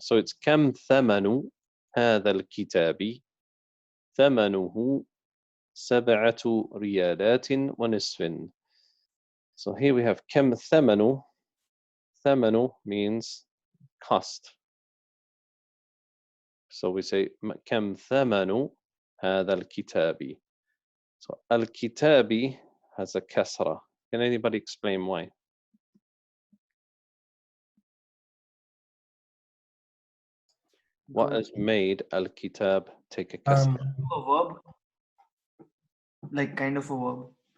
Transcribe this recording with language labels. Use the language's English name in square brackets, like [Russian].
[Arabic] So it's كم ثمن هذا الكتاب؟ ثمنه 7 ريالات ونصف. [English] So here we have [Arabic] كم ثمن. [English] ثمن means cost. So we say [Arabic] كم ثمن هذا الكتاب. [English] So الكتاب has a kasra. Can anybody explain why? What has made al-kitab take a kasra? A verb, like kind of a verb.